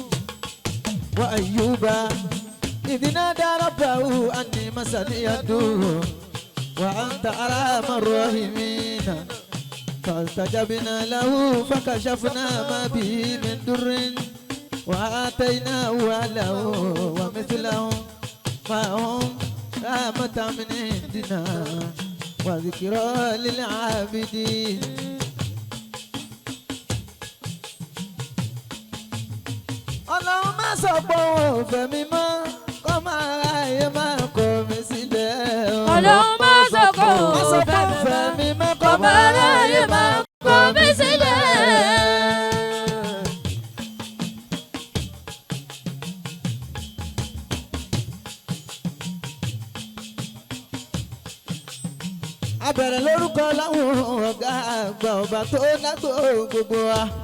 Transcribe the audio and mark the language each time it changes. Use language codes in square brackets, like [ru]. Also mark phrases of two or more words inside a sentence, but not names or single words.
[ar] وأيوب إذ نادى ربه أني مسني الضر وأنت أرحم الراحمين فاستجبنا له فكشفنا ما به من ضر وآتيناه أهله ومثلهم معهم رحمة من عندنا وذكرى للعابدين. [yo] Ọlọ́run má sọ pé òun fẹ́ mi mọ́ kó máa ráyè máa kọ̀ mí sílẹ̀. ọlọ́run má sọ pé òun fẹ́ mi mọ́ kọ́mọ aráyé máa kọ̀ mí sílẹ̀. abẹ̀rẹ̀ lórúkọ láwọn ọ̀gá àgbà ọba tó dágbò gbogbo wa.